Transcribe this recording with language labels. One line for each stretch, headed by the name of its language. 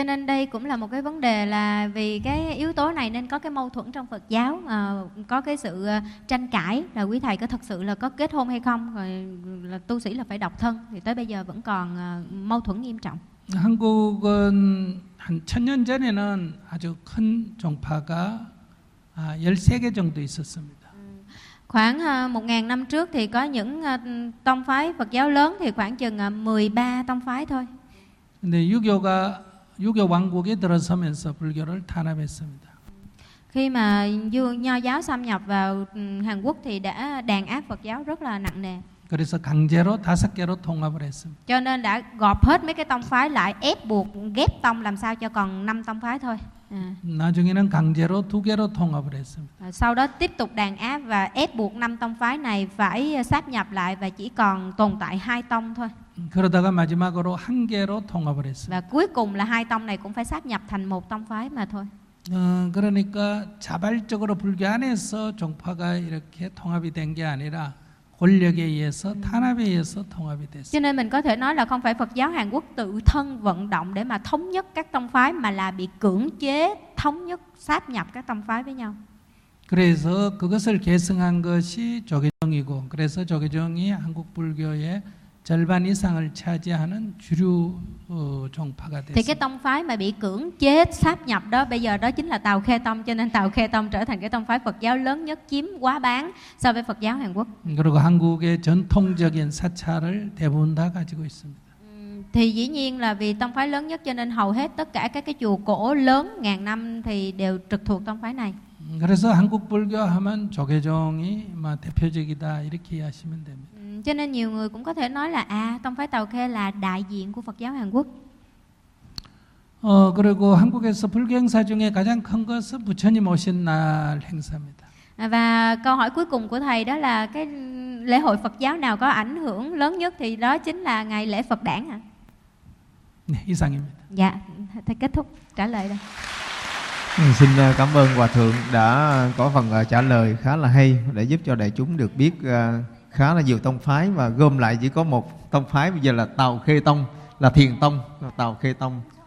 Vietnamese: Cho nên đây cũng là một cái vấn đề là vì cái yếu tố này nên có cái mâu thuẫn trong Phật giáo, có cái sự tranh cãi là quý thầy có thật sự là có kết hôn hay không, rồi là tu sĩ là phải độc thân thì tới bây giờ vẫn còn mâu thuẫn nghiêm trọng.
Korean: 한국은 한 1000년 전에는 아주 큰 종파가 13개 정도 있었습니다.
Vietnamese: Khoảng 1000 năm trước thì có những tông phái Phật giáo lớn thì khoảng chừng 13 tông phái thôi.
Korean: 근데 유교가 유교 왕국에 들어서면서 불교를 탄압했습니다.
Vietnamese: Khi mà Nho giáo xâm nhập vào Hàn Quốc thì đã đàn áp Phật giáo rất là nặng nề.
Korean: 그래서 강제로 다섯 개로 통합을 했습니다.
Vietnamese: Cho nên đã gộp hết mấy cái tông phái lại, ép buộc ghép tông làm sao cho còn 5 tông phái thôi.
Korean: 나중에는 강제로 두 개로 통합을 했습니다.
Vietnamese: Sau đó tiếp tục đàn áp và ép buộc 5 tông phái này phải sáp nhập lại và chỉ còn tồn tại 2 tông thôi.
Korean: 그러다가 마지막으로 한 개로 통합을 했습니다.
Vietnamese: Và cuối cùng là hai tông này cũng phải sáp nhập thành một tông phái mà thôi.
Korean: 그러니까 자발적으로 불교 안에서 종파가 이렇게 통합이 된 게 아니라 권력에 의해서 탄압에 의해서 통합이 됐어요.
Vietnamese: Cho nên mình có thể nói là không phải Phật giáo Hàn Quốc tự thân vận động để mà thống nhất các tông phái mà là bị cưỡng chế thống nhất sáp nhập các tông phái với nhau.
Korean: 그래서 그것을 계승한 것이 조계종이고 그래서 조계종이 한국 불교의 절반 이상을 차지하는 주류 종파가 됐어요.
Vietnamese: 그 tông phái mà bị cưỡng chế sáp nhập đó bây giờ đó chính là Tào Khe tông cho nên Tào Khe tông trở thành cái tông phái Phật giáo lớn nhất chiếm quá bán so với Phật giáo Hàn Quốc.
Korean: 그리고 한국의 전통적인 사찰을 대부분 다 가지고 있습니다.
Vietnamese: Thì dĩ nhiên là vì tông phái lớn nhất cho nên hầu hết tất cả các cái chùa cổ lớn ngàn năm thì đều trực thuộc tông phái này.
Korean: 그래서 한국 불교 하면 조계종이 막 대표적이다 이렇게 이해하시면 됩니다.
Vietnamese: Cho nên nhiều người cũng có thể nói là à, tông phái Tào Khe là đại diện của Phật giáo Hàn Quốc.
Korean: 그리고 한국에서 불교 행사 중에 가장 큰 것은 부처님 오신 날 행사입니다.
Vietnamese: Và câu hỏi cuối cùng của thầy đó là cái lễ hội Phật giáo nào có ảnh hưởng lớn nhất thì đó chính là ngày lễ Phật đản ạ.
Korean: 네, 이상입니다.
Vietnamese: Dạ, thầy kết thúc trả lời đây. Xin cảm ơn Hòa Thượng đã có phần trả lời khá là hay để giúp cho đại chúng được biết khá là nhiều tông phái và gom lại chỉ có một tông phái bây giờ là Tào Khê Tông, là Thiền Tông, là Tào Khê Tông.